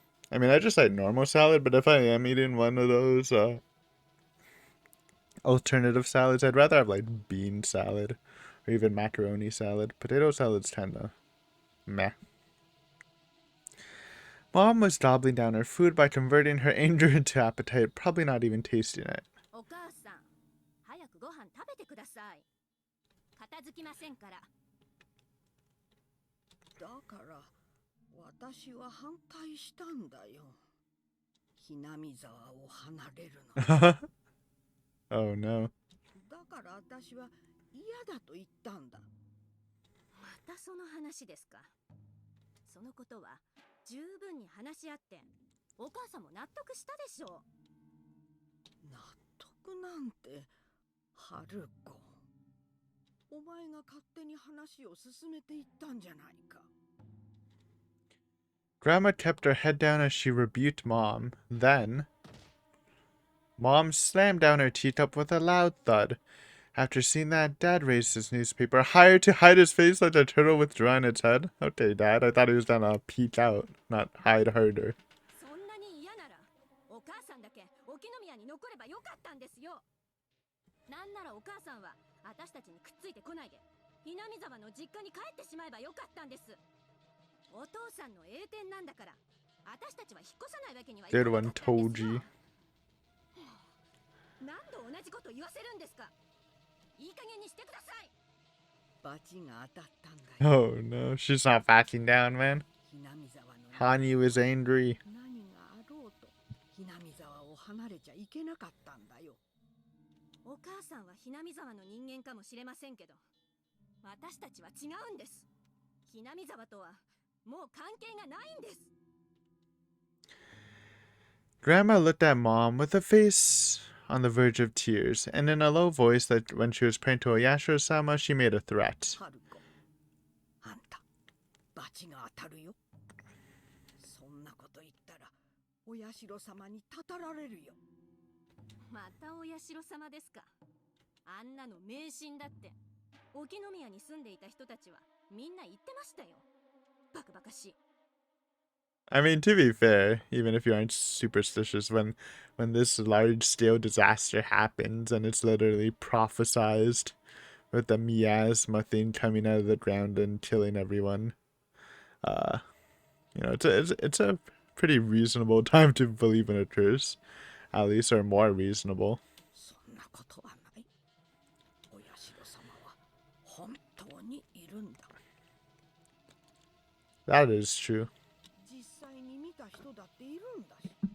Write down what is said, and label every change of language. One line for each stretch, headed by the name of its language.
English: I mean, I just like normal salad, but if I am eating one of those alternative salads, I'd rather have like bean salad or even macaroni salad. Potato salad's kind of meh. Mom was gobbling down her food by converting her anger into appetite, probably not even tasting it.
Japanese: お母さん、早くご飯食べてください。片付きませんから。だから私は反対したんだよ。ひなみ沢を離れるの。
English: Oh no.
Japanese: だから私は嫌だと言ったんだ。またその話ですか。そのことは十分に話し合ってお母さんも納得したでしょう。納得なんて春子、お前が勝手に話を進めていったんじゃないか。
English: Grandma kept her head down as she rebuked Mom. Then, Mom slammed down her teacup with a loud thud. After seeing that, Dad raised his newspaper higher to hide his face like a turtle withdrawing its head. Okay, Dad, I thought he was gonna peek out, not hide harder.
Japanese: そんなに嫌ならお母さんだけ沖宮に残ればよかったんですよ。なんならお母さんは私たちにくっついてこないでひなみ沢の実家に帰ってしまえばよかったんです。お父さんの栄転なんだから私たちは引っ越さないわけにはいかな
English: Good
Japanese: か
English: one,
Japanese: ったんですよ。
English: Toji.
Japanese: 何度同じこと言わせるんですか。いい加減にしてください。バチが当たったんだよ。
English: Oh no, she's not backing down, man.
Japanese: ひなみ沢の
English: Hanyu is angry.
Japanese: 何があろうとひなみ沢を離れちゃいけなかったんだよ。お母さんはひなみ沢の人間かもしれませんけど私たちは違うんです。ひなみ沢とはもう関係がないんです。
English: Grandma looked at Mom with a face on the verge of tears, and in a low voice that when she was praying to Oyashiro-sama, she made a threat.
Japanese: 春子、あんたバチが当たるよ。そんなこと言ったらお社様にたたられるよ。またお社様ですか。あんなの迷信だって。沖宮に住んでいた人たちはみんな言ってましたよ。バカバカしい。
English: I mean, to be fair, even if you aren't superstitious, when this large scale disaster happens and it's literally prophesized with the miasma thing coming out of the ground and killing everyone, uh, it's a pretty reasonable time to believe in a curse, at least, or more reasonable.
Japanese: そんなことはない。お社様は本当にいるんだ。
English: That is true.
Japanese: 実際に見た人だっているんだし。